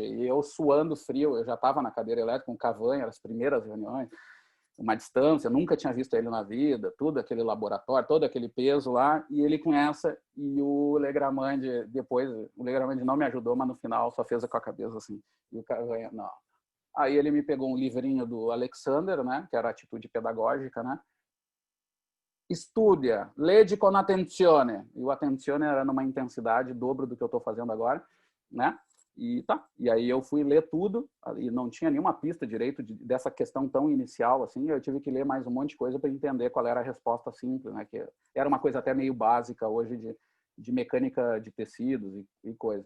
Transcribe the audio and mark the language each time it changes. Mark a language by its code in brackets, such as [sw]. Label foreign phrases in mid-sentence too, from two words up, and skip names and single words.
[pt] E eu suando frio, eu já estava na cadeira elétrica com o Cavanha, as primeiras reuniões, uma distância, nunca tinha visto ele na vida, tudo aquele laboratório, todo aquele peso lá, e ele com essa, e o Legrand depois, o Legrand não me ajudou, mas no final só fez com a cabeça assim, e o Cavanha, não. Aí ele me pegou um livrinho do Alexander, né, que era Atitude Pedagógica, né? [it] Estudia, lede con attenzione. [pt] E o attenzione era numa intensidade dobro do que eu estou fazendo agora, né? E tá. E aí eu fui ler tudo e não tinha nenhuma pista direito dessa questão tão inicial assim. Eu tive que ler mais um monte de coisa para entender qual era a resposta simples, né? Que era uma coisa até meio básica hoje de mecânica de tecidos e coisas.